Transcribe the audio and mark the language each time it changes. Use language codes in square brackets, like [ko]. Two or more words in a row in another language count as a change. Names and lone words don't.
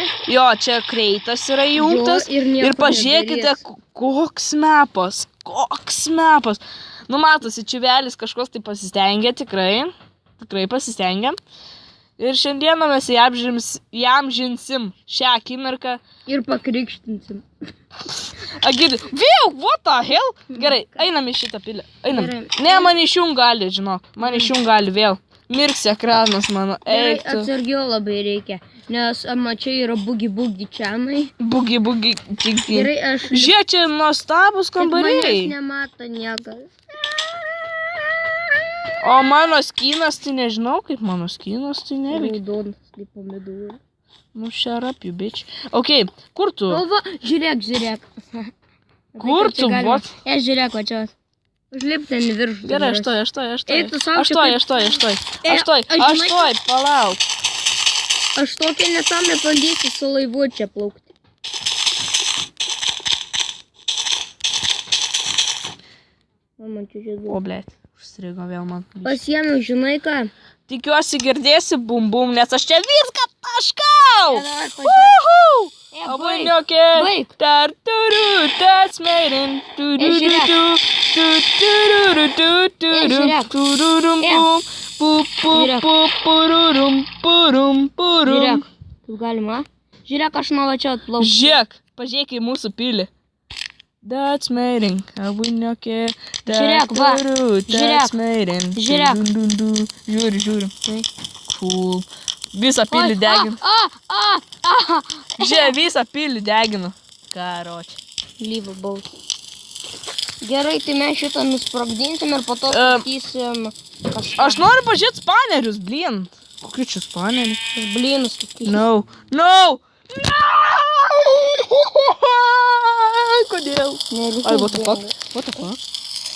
[lt] Jo, čia kreitas yra įjungtas. Ir pažiūrėkite, koks mapas. Nu, matosi, čiuvelis kažkoks tai pasistengė, tikrai pasistengė. Ir šiandieną mes įamžinsim šią akimirką. Ir pakrikštinsim. Agirdi, vėl, [en] what the hell? [lt] Gerai, einam į šitą pilį. Einam. Ne, man išjung gali, žinok. Man išjung gali vėl. Mirks ekranas mano. Gerai, atsargiau labai reikia. Nes čia yra bugi čianai. Bugi. Gerai, aš... Žiūrėk, čia nuostabus kambariai. Manęs nemato niekas. O mano skinas, tai nežinau, kaip mano skinas, tai neveikia. Raudonas, kaip pomidorų. Nu, [en] shut up, you bitch. [lt] Ok, kur tu? O va, žiūrėk. Kur tu, what? Žiūrėk, va čia. Užlip ten į viršų. Gerai, aš Eik, tu sau toj, palauk. Aš tokia nesąmonė bandysiu su laivu čia plaukti. Man čia buvo. O, blėt, užstrigo vėl man. Pasiėmiau, žinai ką? Tikiuosi girdėsi bum bum, nes aš čia viską taškau. Baik. [en] That's made in. [lt] Žiūrėk, kaip galima. Žiūrėk, aš nuo čia atplauksiu. Žiūrėk, pažiūrėk į mūsų pilį. [en] That's made in. [lt] Žiūrėk, va. Žiūrėk. Žiūri. Cool. Visą pilį deginu. Žiūrėk, visą pilį deginu. Karoči. Lyva baus. Gerai, tai mes šitą nusprogdinsim ir po to statysim kažką. Aš noriu pažiūrėti spanerius, blin. Kokiu čia spanerius? Blinus statysim. No! Kodėl? Ne, Ai, [en] what the fuck?